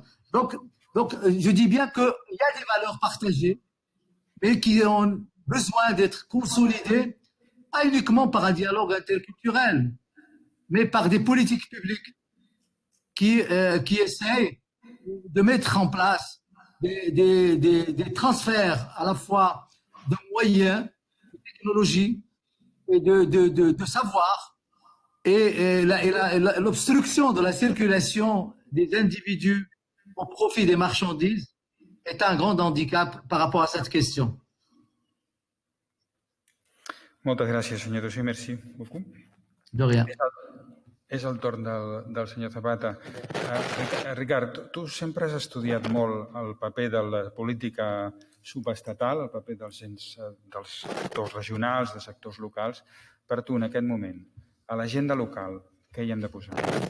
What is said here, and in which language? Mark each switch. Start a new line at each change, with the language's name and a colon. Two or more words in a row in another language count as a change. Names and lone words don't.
French: Donc, je dis bien qu'il y a des valeurs partagées, mais qui ont besoin d'être consolidées, pas uniquement par un dialogue interculturel, mais par des politiques publiques qui essayent de mettre en place des transferts à la fois de moyens, de technologies, et de savoir, et l'obstruction de la circulation des individus au profit des marchandises est un grand handicap par rapport à cette question.
Catalan: Moltes gràcies, senyor Tossé.
French: Merci beaucoup. De rien.
Catalan: És el torn del senyor Zapata. Ricard, tu sempre has estudiat molt el paper de la política subestatal, el paper dels sectors regionals, dels sectors locals. Per tu, en aquest moment, a l'agenda local, què hi hem de posar?